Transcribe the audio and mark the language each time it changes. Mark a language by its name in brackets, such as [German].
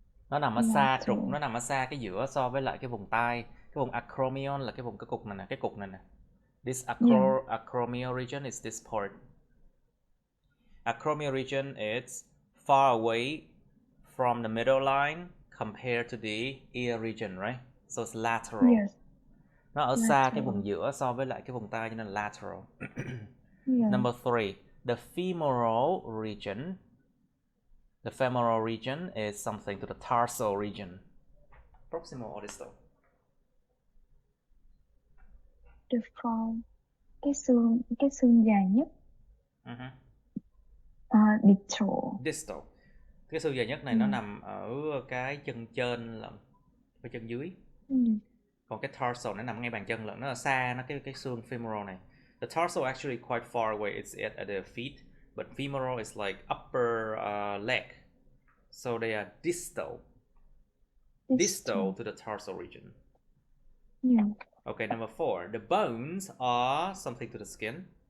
[Vietnamese] Nó nằm ở xa trục, nó nằm ở xa cái giữa so với lại cái vùng tai. Cái vùng acromion là cái vùng cái cục này nè, cái cục này nè. [English] This acromial region is this part. Acromial region is far away from the middle line compared to the ear region, right? So it's lateral. Yes. [Vietnamese] Nó ở xa cái vùng giữa so với lại cái vùng tai cho nên là lateral. [English] Number 3, the femoral region. The femoral region is something to the dorsal region. Proximal or distal? [Vietnamese] Cái xương dài nhất. [English] Distal. Distal. [Vietnamese] Cái xương dài nhất này nó nằm ở cái chân trên lận, cái chân dưới. Còn cái dorsal nó nằm ngay bàn chân lận, nó ở xa, nó cái xương femoral này. [English] The dorsal actually quite far away. It's at the feet, but femoral is like upper leg. So they are distal to the dorsal region. Yeah. Okay, number 4. The bones are something to the skin.